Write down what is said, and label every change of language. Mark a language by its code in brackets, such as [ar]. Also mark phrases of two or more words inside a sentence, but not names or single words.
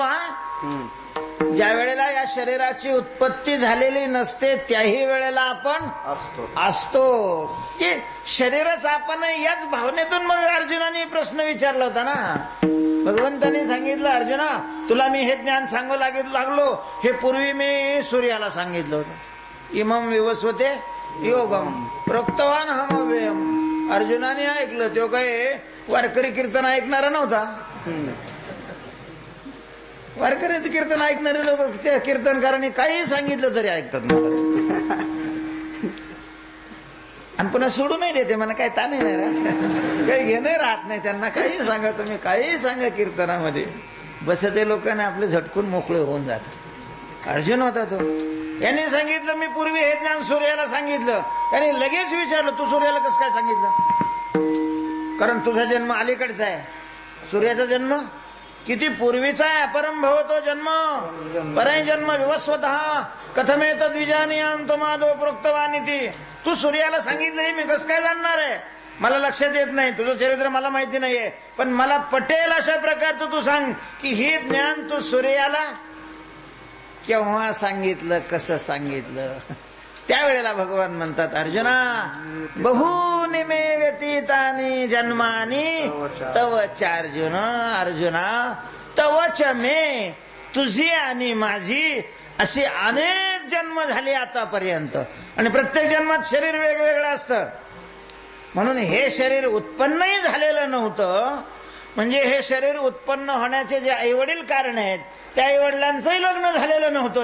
[mr] ज्या वेळेला या शरीराची उत्पत्ती झालेली नसते त्याही वेळेला आपण असतो. की शरीरच आपण याच भावनेतून मग अर्जुनाने प्रश्न विचारला होता ना. भगवंतांनी सांगितलं अर्जुना तुला मी हे ज्ञान सांगू लागलो हे पूर्वी मी सूर्याला सांगितलं होतं. [sa] इमम विवस्वते योगम प्रोक्तवान हम अव्ययम. [mr] अर्जुनाने ऐकलं. तो काय वारकरी कीर्तन ऐकणारा नव्हता. वारकऱ्याचं कीर्तन ऐकणारे लोक त्या कीर्तनकारांनी काही सांगितलं तरी ऐकतात मला. आणि पुन्हा सोडू नाही देते. मला काही ताणे नाही राहत, काही घेणं राहत नाही त्यांना. काही सांगा तुम्ही, काही सांगा कीर्तनामध्ये. बस ते लोकांना आपले झटकून मोकळे होऊन जातात. अर्जुन होता तो. यांनी सांगितलं मी पूर्वी हे ज्ञान सूर्याला सांगितलं. त्यांनी लगेच विचारलं तू सूर्याला कसं काय सांगितलं? कारण तुझा जन्म अलीकडचा आहे. सूर्याचा जन्म किती पूर्वीचा आहे. [sa] अपरंभवतो जन्म परई जन्म विवस्वतः कथमेत द्विजानियाम माधव प्रोक्तवानिती. [mr] तू सूर्याला सांगितलं हे मी कसं काय जाणणार आहे? मला लक्षात येत नाही. तुझं चरित्र मला माहिती नाहीये. पण मला पटेल अशा प्रकारचं तू सांग की हे ज्ञान तू सूर्याला केव्हा सांगितलं, कसं सांगितलं? त्यावेळेला भगवान म्हणतात अर्जुना [sa] बहूनि मे व्यतीतानि जन्मानि तवच अर्जुन. अर्जुना तवच मे, [mr] तुझी आणि माझी अशी अनेक जन्म झाले आतापर्यंत. आणि प्रत्येक जन्मात शरीर वेगवेगळं असतं. म्हणून हे शरीर उत्पन्नही झालेलं नव्हतं. म्हणजे हे शरीर उत्पन्न होण्याचे जे आईवडील कारण आहेत त्या आईवडिलांचंही लग्न झालेलं नव्हतं.